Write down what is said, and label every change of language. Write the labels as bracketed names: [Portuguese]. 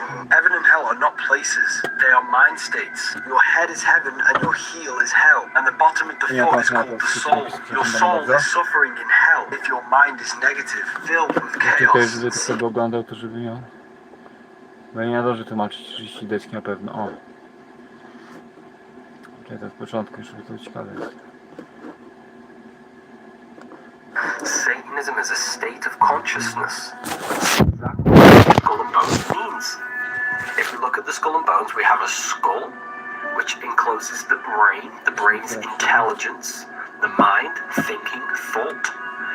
[English] Heaven and hell are not places, they are mind states. Your head is heaven and your heel is hell. And the bottom of the foot is called the soul. Your soul is suffering in hell if your mind is negative, filled with chaos. [Polish] żeby tylko oglądał, to żeby miał. Bo ja nie nadążę tłumaczyć 30 deski na pewno. O! Czekaj, to od początku, żeby to ciekawe jest. [English] Satanism is a state of consciousness. Exactly what the skull and bones means. If we look at the skull and bones, we have a skull, which encloses the brain's intelligence, the mind, thinking, thought.